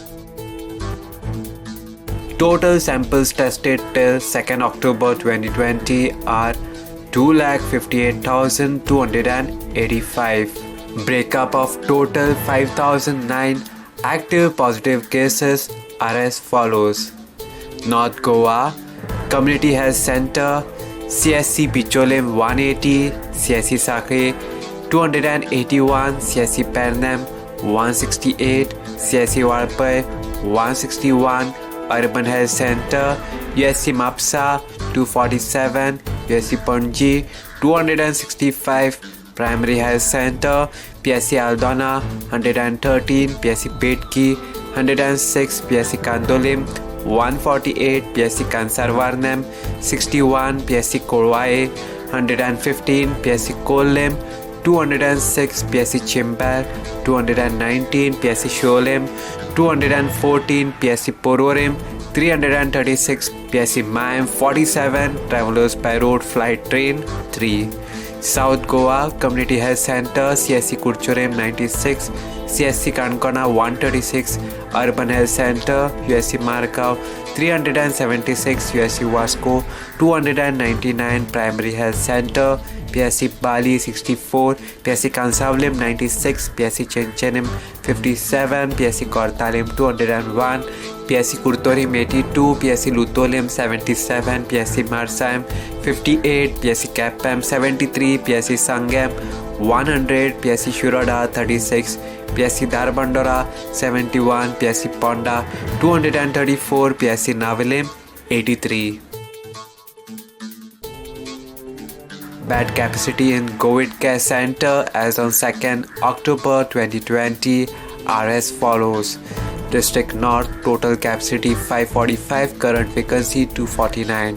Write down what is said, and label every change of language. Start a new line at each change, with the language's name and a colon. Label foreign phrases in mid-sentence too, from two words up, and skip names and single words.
English: Total samples tested till 2nd October 2020 are 258,285. Breakup of total 5,009 active positive cases are as follows. North Goa Community Health Center, CSC Bicholim 180, CSC Sakhe 281, CSC Pernam 168, CSC Warpai 161, Urban Health Center, USC Mapsa 247, USC Panji 265, Primary Health Center, PSC Aldona 113, PSC Petki 106, PSC Kandolim 148, PSC Kansarvarnam 61, PSC Korwae 115, PSC Kolem 206, PSC Chimbal 219, PSC Sholem 214, PSC Pororim 336, PSC Maim 47, Travelers by Road Flight Train 3. South Goa Community Health Center, CSC Kurchorem 96, CSC Konkani 136, Urban Health Center, USC Margao 376, USC Vasco 299, Primary Health Center, PSC Bali 64, PSC Kansavlim 96, PSC Chenchenim 57, PSC Kortalim 201, PSC Kurtorim 82, PSC Lutolim 77, PSC Marsaim 58, PSC Kapam 73, PSC Sangam 100, PSC Shuroda 36, PSC Darbandora 71, PSC Ponda 234, PSC Navilim 83. Bed capacity in COVID Care Center as on 2nd October 2020 are as follows. District North total capacity 545, current vacancy 249.